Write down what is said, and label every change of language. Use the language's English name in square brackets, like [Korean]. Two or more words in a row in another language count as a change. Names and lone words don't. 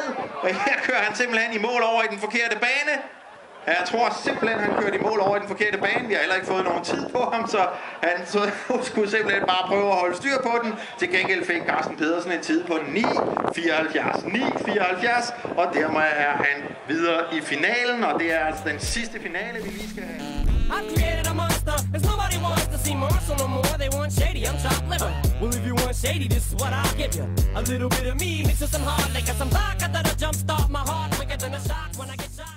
[Danish] Og her kører han simpelthen i mål over i den forkerte bane. Jeg tror simpelthen, han kørte i mål over i den forkerte bane. Vi har heller ikke fået nogen tid på ham, så han skulle simpelthen bare prøve at holde styr på den. Til gengæld fik Carsten Pedersen en tid på 9.74. 9.74, og dermed er han videre i finalen, og det er altså den sidste finale, vi lige skal have. [English] I've created a monster, cause nobody wants to see Marshall no more. They want shady, I'm chopped liver. Well, if you want shady, this is what I'll give you. A little bit of me mixed with some hard liquor, some vodka that'll jumpstart my heart quicker than a shot when I get